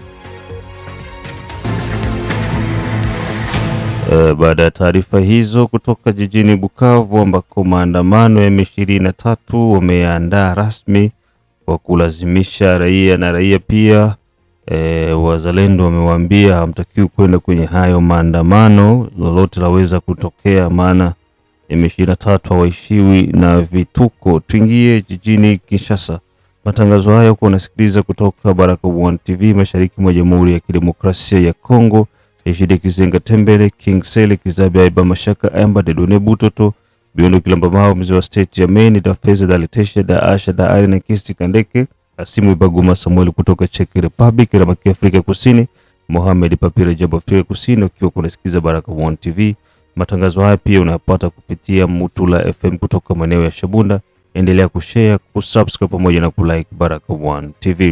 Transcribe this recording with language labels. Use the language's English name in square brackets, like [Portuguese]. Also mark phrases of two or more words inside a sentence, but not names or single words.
[Swahili] Baada ya taarifa hizo kutoka jijini Bukavu ambako maandamano ya M23 wameandaa rasmi kwa kulazimisha raia na raia pia wazalendo wamewaambia hamtakiwi kwenda kwenye hayo maandamano, lolote laweza kutokea, maana M23 hawaishiwi na vituko. Tuingie jijini Kinshasa. Matangazo haya uko unasikiliza kutoka Baraka1 TV mashariki mwa Jamhuri ya Kidemokrasia ya Kongo. Ejide Kizenga Tembele, King Sele Kizabe Aiba Mashaka Amba Dedone Butoto Biondo Kilamba Mao mzee wa state ya Maine da Feza da Letesha da Asha da Ari na Kisti Kandeke Asimu Ibaguma Samuel kutoka Czech Republic na Maki Afrika Kusini, Mohamed Papira Jabu Afrika Kusini, ukiwa kunasikiza Baraka1 TV. Matangazo haya pia unayapata kupitia Mutula FM kutoka maeneo ya Shabunda. Endelea kushare, kusubscribe pamoja na kulike Baraka1 TV.